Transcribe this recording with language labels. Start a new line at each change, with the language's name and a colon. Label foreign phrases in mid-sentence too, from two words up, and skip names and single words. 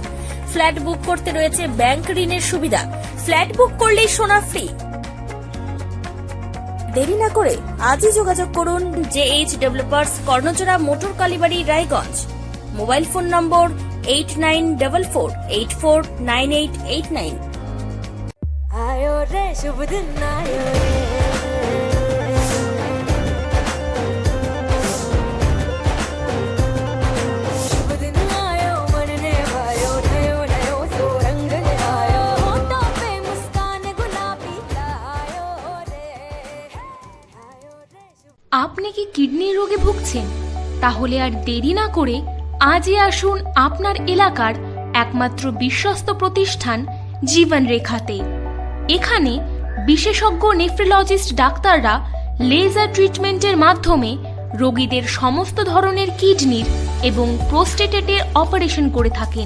Bangla: ফ্ল্যাট বুক করতে রয়েছে ব্যাংক ঋণের সুবিধা। ফ্ল্যাট বুক করলেই সোনা ফ্রি। দেরি না করে আজই যোগাযোগ করুন জে.এইচ ডেভেলপার্স, কর্ণজোড়া, মোটর কালীবাড়ি, রায়গঞ্জ। মোবাইল ফোন নম্বর 8944849889।
Hindi: आयो रे शुभ दिन आयो रे, शुभ दिन आयो मन ने भायो, नयो नयो सो रंग ले आयो, होठों पे मुस्कान गुलाबी आयो।
Bangla: আপনি কি কিডনির রোগে ভুগছেন? তাহলে আর দেরি না করে আজই আসুন আপনার এলাকার একমাত্র বিশ্বস্ত প্রতিষ্ঠান জীবন রেখাতে। এখানে বিশেষজ্ঞ নেফ্রোলজিস্ট ডাক্তাররা লেজার ট্রিটমেন্টের মাধ্যমে রোগীদের সমস্ত ধরনের কিডনির এবং প্রোস্টেটেটের অপারেশন করে থাকেন।